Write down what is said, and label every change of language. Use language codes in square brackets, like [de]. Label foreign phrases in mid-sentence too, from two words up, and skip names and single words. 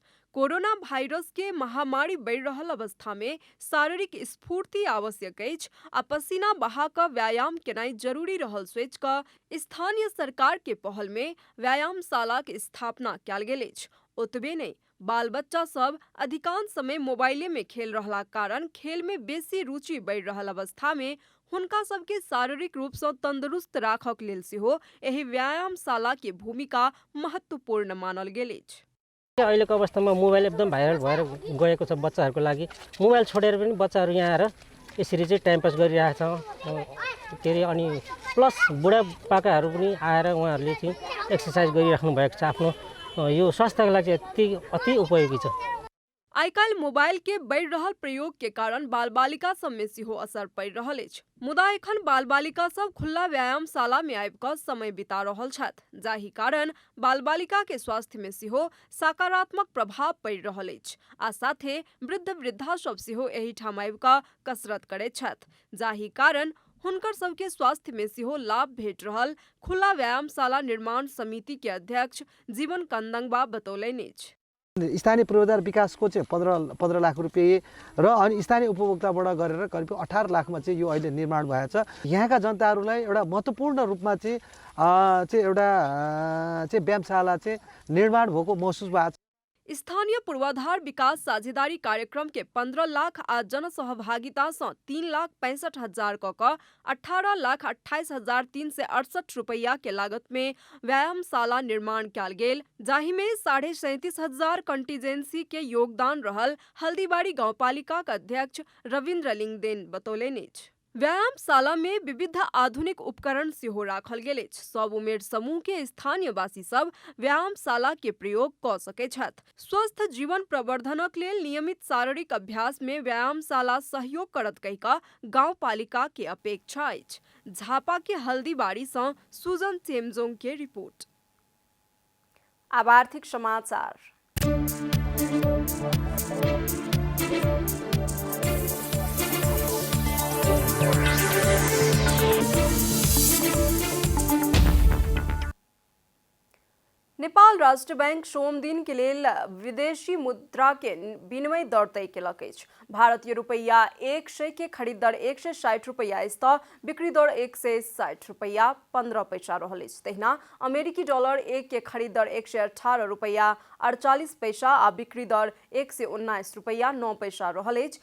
[mai] कोरोना वायरस के महामारी बढ़ि रहल अवस्था में शारीरिक स्फूर्ति आवश्यक अछि आ पसीना बहा कऽ व्यायाम केनाइ जरूरी रहल सोचि कऽ स्थानीय सरकार के पहल में व्यायामशाला के स्थापना कयल गेल अछि। ओतबे नहीं, बाल बच्चा सब अधिकांश समय मोबाइले में खेल रहला कारण खेल में बेसी रुचि बढ़ि रहल अवस्था में हुनका सबके शारीरिक रूप से तंदुरुस्त राखक लेल सेहो एहि व्यायामशाला के भूमिका महत्वपूर्ण मानल गेल अछि। [ne] अहिलेको अवस्थामा मोबाइल एकदम भाइरल भएर गएको छ बच्चाहरूको लागि। मोबाइल छोडेर पनि बच्चाहरू यहाँ आएर यसरी चाहिँ टाइम पास गरिरहेछ। के अरे अनि प्लस बुढापाकाहरू पनि आएर उहाँहरूले चाहिँ एक्सर्साइज गरिराख्नु भएको छ। आफ्नो यो स्वास्थ्यको लागि अति उपयोगी छ। [mai] आइकाल मोबाइल के बढ़ि रहल प्रयोग के कारण बाल बालिका सब में सेहो असर पड़ि रहल अछि। मुदा एखन बाल बालिका सब खुला व्यायामशाला में आबि कऽ समय बिता रहल छथि, जाहि कारण बाल बालिका के स्वास्थ्य में सेहो सकारात्मक प्रभाव पड़ि रहल अछि आ साथे वृद्ध वृद्धा सब सेहो एहि ठाम आबि कऽ कसरत करैत छथि, जाहि कारण हुनकर सबके स्वास्थ्य में सेहो लाभ भेट रहल खुला व्यायामशाला निर्माण समिति के अध्यक्ष जीवन कंदंगबा बतौलनि अछि। [ne] स्थानीय पूर्वाधार विकासको चाहिँ 15 लाख रुपियाँ र अनि स्थानीय उपभोक्ताबाट गरेर करिब 18 लाखमा चाहिँ यो अहिले निर्माण भएको छ। यहाँका जनताहरूलाई एउटा महत्त्वपूर्ण रूपमा चाहिँ एउटा व्यायामशाला चाहिँ निर्माण भएको महसुस भएको छ। [mai] स्थानीय पूर्वाधार विकास साझेदारी कार्यक्रम के 15 लाख आ जन सहभागिता से 3,65,000 कऽ 18,28,368 रुपया के लागत में व्यायामशाला निर्माण कयल गेल, जाहि में 37,500 कंटीजेंसी के योगदान रहल हल्दीबाड़ी गांवपालिका के अध्यक्ष रविन्द्र लिंगदेन बतौलनि अछि। व्यायामशाला में विविध आधुनिक उपकरण सेहो राखल गेल अछि। सब उमेर समूह के स्थानीय वासी सब व्यायामशाला के प्रयोग कऽ सकैत छथि। स्वस्थ जीवन प्रवर्धनक लेल नियमित शारीरिक अभ्यास में व्यायामशाला सहयोग करत कहि कऽ गांवपालिका के अपेक्षा अछि। झापा के हल्दीबाड़ी से सुजन चेमजोंग के रिपोर्ट। अब आर्थिक समाचार। नेपाल राष्ट्र बैंक सोम दिन के लेल विदेशी मुद्रा के विनिमय दर तय केलक अछि। भारतीय रुपया 100 के खरीद दर 160 रुपया अछि तऽ बिक्री दर 160 रुपया 15 पैसा रहल अछि। तहिना अमेरिकी डॉलर 1 के खरीद दर 118 रुपया 48 पैसा आ बिक्री दर 119 रुपया 9 पैसा रहल अछि।